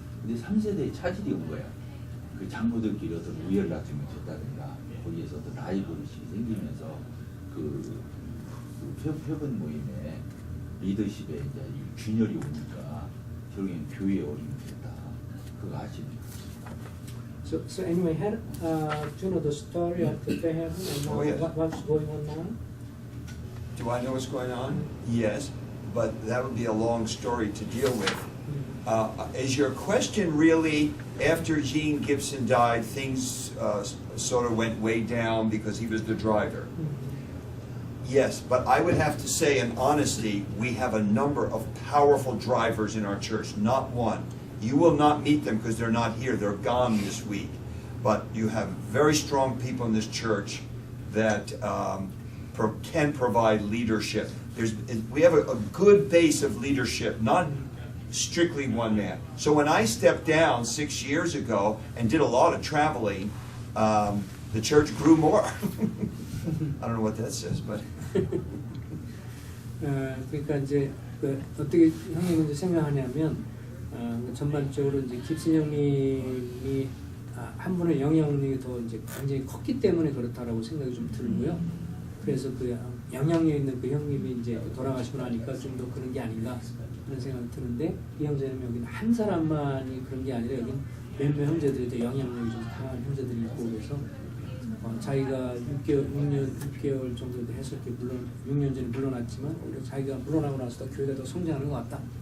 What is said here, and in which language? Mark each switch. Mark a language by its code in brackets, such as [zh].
[ko] 근데 3세대에 차질이 온 거야. 그 장로들끼리 어떤 우열 다툼이 됐다든가 거기에서 어떤 라이벌의식이 생기면서 그 회분 모임에 리더십에 이제 균열이 오니까 결국엔 교회에 어려움이 됐다. 그거 아십니까? [en] So anyway, do you know the story of the Fairhaven and now Oh, yes. what's going on now? Do I know what's going on? Yes, but that would be a long story to deal with. Is your question really, after Gene Gibson died, things sort of went way down because he was the driver? Yes, but I would have to say in honesty, we have a number of powerful drivers in our church, not one. You will not meet them because they're not here, they're gone this week. But you have very strong people in this church that can provide leadership. We have a good base of leadership, not strictly one man. So when I stepped down 6 years ago and did a lot of traveling, the church grew more. I don't know what that says, but. [ko] 그러니까 이제 어떻게 형님은 이제 생각하냐면 전반적으로 이제 깁슨 형님이 한 분의 영향력이 더 이제 굉장히 컸기 때문에 그렇다라고 생각이 좀 들고요. 그래서 그 영향력 있는 그 형님이 이제 돌아가시고 나니까 좀 더 그런 게 아닌가 그런 생각이 드는데 이 형제는 여기는 한 사람만이 그런 게 아니라 여기는 몇몇 형제들이 더 영향력이 좀 강한 형제들이 있고 그래서 자기가 6개월 정도 했을 때 물론 6년 전에 물러났지만 오히려 자기가 물러나고 나서 교회가 더 성장하는 것 같다.